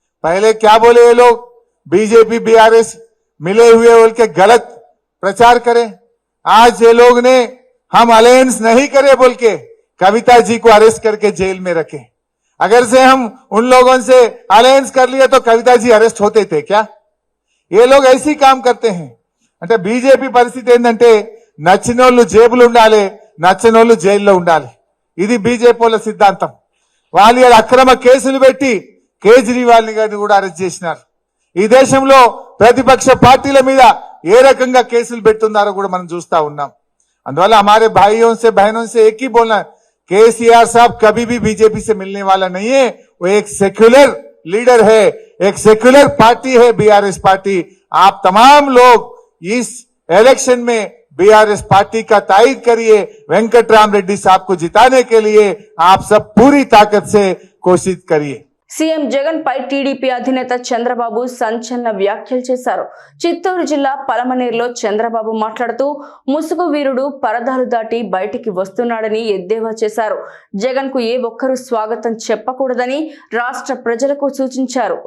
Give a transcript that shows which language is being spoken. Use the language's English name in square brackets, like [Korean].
[Hindi] पहले क्या बोले ये लोग, बीजेपी बीआरएस मिले हुए बोल के गलत प्रचार करें। आज ये लोग ने हम अलायंस नहीं करे बोल के कविता जी को अरेस्ट करके जेल में रखे। अगर से हम उन लोगों से अलायंस कर लिए तो कविता जी अरेस्ट होते थे क्या? ये लोग ऐसी काम करते हैं। [Telugu] అంటే బీజేపీ పరిస్థితి ఏంటంటే నచ్చినోళ్ళు జేబులు ఉండాలి, నచ్చనోళ్ళు జైల్లో ఉండాలి. ఇది బీజేపీ వాళ్ళ సిద్ధాంతం. వాళ్ళు అక్రమ కేసులు పెట్టి కేజ్రీవాల్ గారిని కూడా అరెస్ట్ చేసినారు. ఈ దేశంలో ప్రతిపక్ష పార్టీల మీద ఏ రకంగా కేసులు పెడుతున్నారో కూడా మనం చూస్తా ఉన్నాం. అందువల్ల [Hindi] हमारे भाइयों से बहनों से एक ही बोलना, केसीआर साहब कभी भी बीजेपी से मिलने वाला नहीं है। वो एक सेक्युलर लीडर है, एक सेक्युलर पार्टी है बीआरएस पार्टी। आप तमाम लोग इस इलेक्शन में बीआरएस पार्टी का तायद करिए। वेंकटराम रेड्डी साहब को जिताने के लिए आप सब पूरी ताकत से कोशिश करिए। [Telugu] సీఎం జగన్ పై టీడీపీ అధినేత చంద్రబాబు సంచలన వ్యాఖ్యలు చేశారు. చిత్తూరు జిల్లా పలమనేరులో చంద్రబాబు మాట్లాడుతూ ముసుగు వీరుడు పరదాలు దాటి బయటికి వస్తున్నాడని ఎద్దేవా చేశారు. జగన్ కు ఏ ఒక్కరూ స్వాగతం చెప్పకూడదని రాష్ట్ర ప్రజలకు సూచించారు.